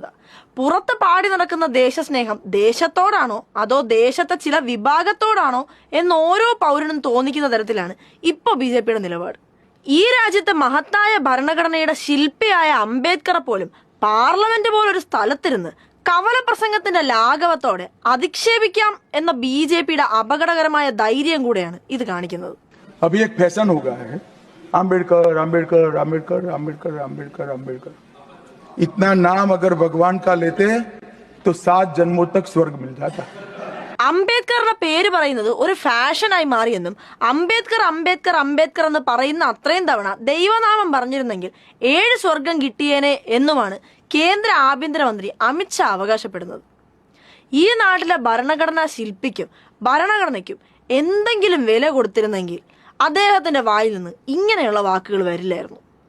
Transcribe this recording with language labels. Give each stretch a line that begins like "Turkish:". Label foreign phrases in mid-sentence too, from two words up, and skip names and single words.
Malayalam: പുറത്ത് പാടി നടക്കുന്ന ദേശസ്നേഹം ദേശത്തോടാണോ അതോ ദേശത്തെ ചില വിഭാഗത്തോടാണോ എന്ന് ഓരോ പൗരനും തോന്നിക്കുന്ന തരത്തിലാണ് ഇപ്പോൾ BJPയുടെ നിലപാട്. ഈ രാജ്യത്തെ മഹത്തായ ഭരണഘടനയുടെ ശില്പിയായ അംബേദ്കറെ പോലും പാർലമെന്റ് പോലൊരു സ്ഥലത്തിരുന്ന് കവല പ്രസംഗത്തിന്റെ ലാഘവത്തോടെ അധിക്ഷേപിക്കാം എന്ന BJPയുടെ അപകടകരമായ ധൈര്യം കൂടെയാണ് ഇത് കാണിക്കുന്നത്.
Hindi: अभी एक फैशन हो गया है, अम्बेडकर अम्बेडकर अम्बेडकर अम्बेडकर अम्बेडकर अम्बेडकर. इतना नाम अगर भगवान का लेते तो 7 जन्मों तक स्वर्ग मिल जाता.
Malayalam: അംബേദ്കറുടെ പേര് പറയുന്നത് ഒരു ഫാഷനായി മാറിയെന്നും അംബേദ്കർ അംബേദ്കർ അംബേദ്കർ എന്ന് പറയുന്ന അത്രയും തവണ ദൈവനാമം പറഞ്ഞിരുന്നെങ്കിൽ 7 സ്വർഗം കിട്ടിയേനെ എന്നുമാണ് കേന്ദ്ര ആഭ്യന്തരമന്ത്രി അമിത്ഷാ അവകാശപ്പെടുന്നത്. ഈ നാട്ടിലെ ഭരണഘടനാ ശില്പിക്കും ഭരണഘടനയ്ക്കും എന്തെങ്കിലും വില കൊടുത്തിരുന്നെങ്കിൽ അദ്ദേഹത്തിന്റെ വായിൽ നിന്ന് ഇങ്ങനെയുള്ള വാക്കുകൾ വരില്ലായിരുന്നു.